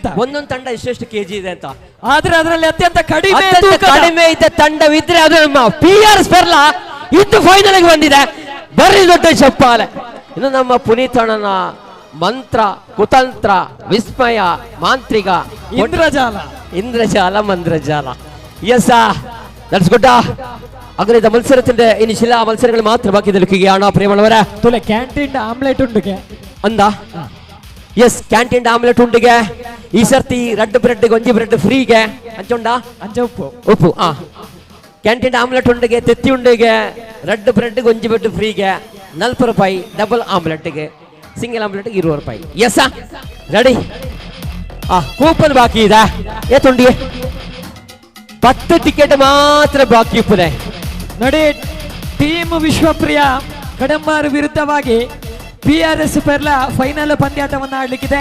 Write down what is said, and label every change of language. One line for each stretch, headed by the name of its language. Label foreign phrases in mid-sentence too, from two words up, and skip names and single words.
Kannada: ಒಂದೊಂದು ತಂಡ ಎಷ್ಟು ಕೆಜಿ ಇದೆ ಅಂತ. ಆದ್ರೆ ಅದರಲ್ಲಿ ಅತ್ಯಂತ ಕಡಿಮೆ ಇದ್ದ ತಂಡವಿದ್ರೆ ಅದು ನಮ್ಮ PRS ಬೆರ್ಲಾ ಇದ್ದು ಫೈನಲ್ ಬಂದಿದೆ. ಬರೀ ದೊಡ್ಡ ಚಪ್ಪಾಲೆ. ಇನ್ನು ನಮ್ಮ ಪುನೀತಣ್ಣನ ಮಂತ್ರ, ಕುತಂತ್ರ, ವಿಸ್ಮಯ, ಮಾಂತ್ರಿಕ,
Malayalam: ഇന്ദ്രജാല മന്ത്രജാല.
English: Yes, that's good.
Malayalam: അങ്ങനെ മത്സരത്തിന്റെ ഇനി ചില മത്സരങ്ങൾ മാത്രം ബാക്കി നിൽക്കുകയാണ്. പ്രിയമുള്ളവരെ,
Tulu: ಕ್ಯಾಂಟೀನ್ ಆಮ್ಲೆಟ್ ಉಂಡುಗೆ ಅಂದ. ಎಸ್, ಕ್ಯಾಂಟೀನ್ ಆಮ್ಲೆಟ್ ಉಂಡಿಗೆ ಈ ಸರ್ತಿ 2 ಬ್ರೆಡ್ ಒಂಜಿ ಬ್ರೆಡ್ ಫ್ರೀಗೆ ಅಂಚುಂಡ ಅಂಚ ಉಪ್ಪು. ಕ್ಯಾಂಟೀನ್ ಆಮ್ಲೆಟ್ ಉಂಡಿಗೆ ತೆತ್ತಿ ಉಂಡಿಗೆ 2 ಬ್ರೆಡ್ ಒಂಜಿ ಬ್ರೆಡ್ ಫ್ರೀಗೆ 40 ರೂಪಾಯಿ. ಡಬಲ್ ಆಮ್ಲೆಟ್ಗೆ ಸಿಂಗಲ್ ಆಮ್ಲೆಟ್ಗೆ 20 ರೂಪಾಯಿ.
English: yes ready.
Kannada: ಕೂಪನ್ ಬಾಕಿ ಇದೆ.
Tulu: ಏತುಂಡಿ 10 ಟಿಕೆಟ್ ಮಾತ್ರ ಬಾಕಿ ಪುರೆ
Kannada: ನೋಡಿ, ಟೀಮ್ ವಿಶ್ವಪ್ರಿಯ ಕಡಂಬಾರ್ ವಿರುದ್ಧವಾಗಿ PRS ಪೆರ್ಲ ಫೈನಲ್ ಪಂದ್ಯಾಟವನ್ನು ಆಡಲಿಕ್ಕಿದೆ.